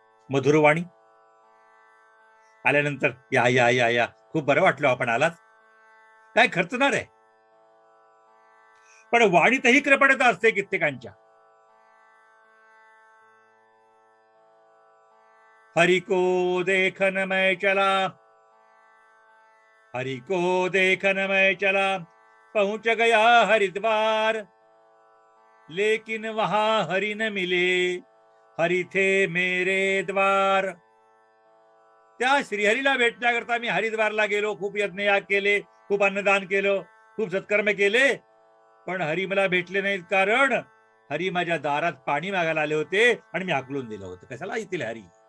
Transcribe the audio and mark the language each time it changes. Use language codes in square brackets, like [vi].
[mr] मधुरवाणी. आल्यानंतर या या या या खूप बरं वाटलं आपण आलात. काय खर्चणार आहे, पण वाणीतही कृपणता असते कित्येकांच्या. [hi] हरि को देखन मैं चला, हरि को देखन मैं चला, पहुंच गया हरिद्वार, लेकिन वहां हरि न मिले, हरि थे मेरे द्वार. [mr] त्या श्रीहरीला भेटण्याकरता मी हरिद्वारला गेलो. खूप यज्ञयाग केले, खूप अन्नदान केलं, खूप सत्कर्म केले, पण हरी मला भेटले नाहीत. कारण हरी माझ्या दारात पाणी मागायला आले होते आणि मी हाकलून दिलं होतं. कशाला येतील हरी?